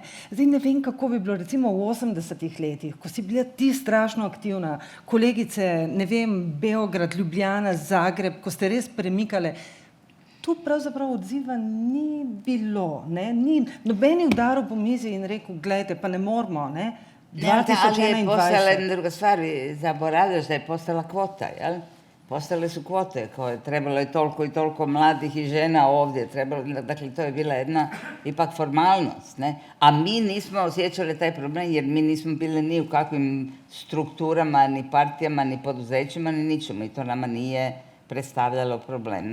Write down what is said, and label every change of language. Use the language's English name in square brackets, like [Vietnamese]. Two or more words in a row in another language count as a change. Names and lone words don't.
[Slovenian] Zdaj ne vem, kako bi bilo recimo v 80-ih letih, ko si bila ti strašno aktivna, kolegice, ne vem, Beograd, Ljubljana, Zagreb, ko ste res premikale, tu pravzaprav odziva ni bilo, ne? Ni nobeni udaril po mizi in rekel, gledajte, pa ne moramo, ne? 2021. [Croatian] Ali je postala jedna druga stvar, zaboravljaš da je postala kvota, jel? Postale su kvote koje trebalo je toliko i toliko mladih i žena ovdje, dakle to je bila jedna ipak formalnost, ne? A mi nismo osjećali taj problem jer mi nismo bili ni u kakvim strukturama, ni partijama, ni poduzećima, ni ničemu i to nama nije predstavljalo problem.